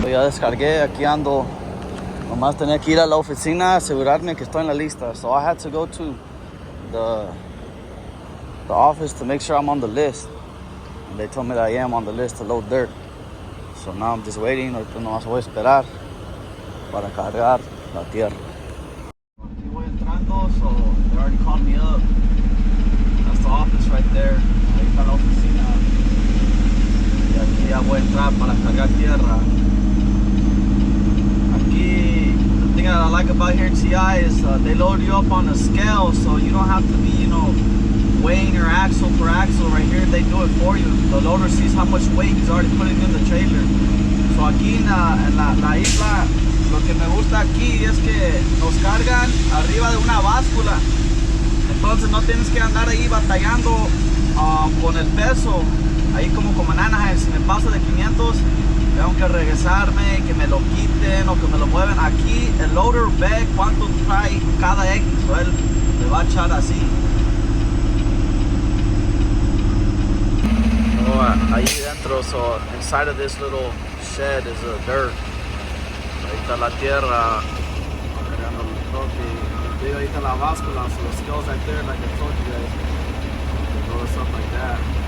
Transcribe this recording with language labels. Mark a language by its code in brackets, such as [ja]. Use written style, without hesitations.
[es] descargué, aquí ando. Nomás tenía que ir a la oficina a asegurarme que estoy en la lista. [en] So I had to go to the office to make sure I'm on the list. And they told me that I am on the list to load dirt. So now I'm just waiting. [es] Ahorita nomás voy a esperar para cargar la tierra. Aquí voy entrando, [en] so they already called me up. That's the office right there. [es] Ahí está la oficina. Y aquí ya voy a entrar para cargar tierra. [en] Aquí, the thing that I like about here in TI is they load you up on a scale, so you don't have to be, weighing your axle per axle. Right here, they do it for you. The loader sees how much weight he's already putting in the trailer. [es] So aquí en la isla, lo que me gusta aquí es que nos cargan arriba de una báscula. Entonces no tienes que andar ahí batallando con el peso. Ahí como en Anaheim, si me paso de 500, tengo que regresarme, que me lo quiten o que me lo mueven. Aquí el loader ve cuánto trae cada X, o él le va a echar así. Ahí dentro, [en] so inside of this little shed is dirt. [es] Ahí está la tierra. Cargando el troque. Ahí está la báscula, [en] so the scales right there, like I told you guys. They load us up like that.